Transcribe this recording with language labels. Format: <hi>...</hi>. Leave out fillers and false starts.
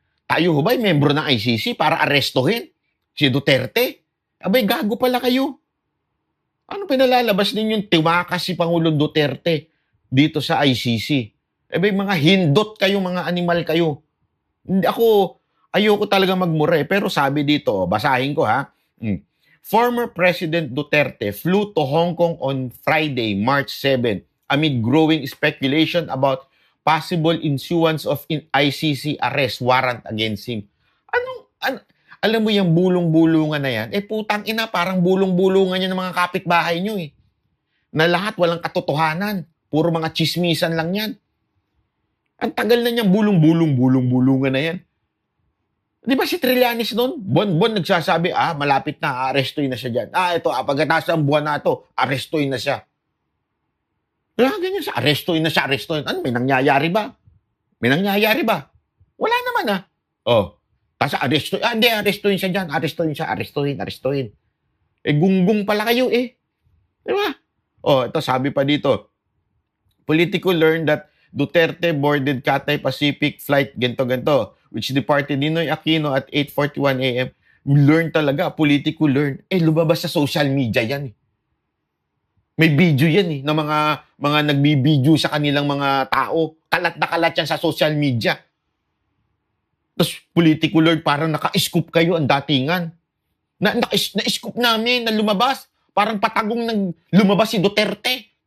<tl>Tayo ho ba'y membro ng ICC para arestuhin si Duterte? Abay, gago pala kayo. Ano pinalalabas ninyong tiwakas si Pangulong Duterte dito sa ICC? Abay, mga hindot kayo, mga animal kayo. Ayoko talaga magmura pero sabi dito, basahin ko ha.</tl> <en>Former President Duterte flew to Hong Kong on Friday, March 7, amid growing speculation about possible issuance of ICC arrest warrant against him.</en> <tl>Alam mo yung bulong-bulungan na yan? Putang ina, parang bulong-bulungan yan ng mga kapitbahay nyo Na lahat walang katotohanan. Puro mga chismisan lang yan. Ang tagal na niyang bulong-bulungan na yan. Di ba si Trillanes noon? Buwan nagsasabi, malapit na, arestuin na siya dyan. Ito, pagkatapos ng buwan na ito, arestuin na siya. Kaya ganyan siya, arestuin na siya. Ano, may nangyayari ba? Wala naman Tapos arestuin siya dyan. Arestuin. Gunggong pala kayo Di ba? Ito sabi pa dito.</tl> <en>Politico learned that Duterte boarded Cathay Pacific flight ganto, which departed Ninoy Aquino at 8:41 a.m. Learn talaga. Politico learn.</en> <tl>Lumabas sa social media yan May video yan ng mga nagbibideo sa kanilang mga tao. Kalat na kalat yan sa social media. Tapos political lord, parang naka-scoop kayo ang datingan. Na-scoop namin na lumabas. Parang patagong lumabas si Duterte.</tl>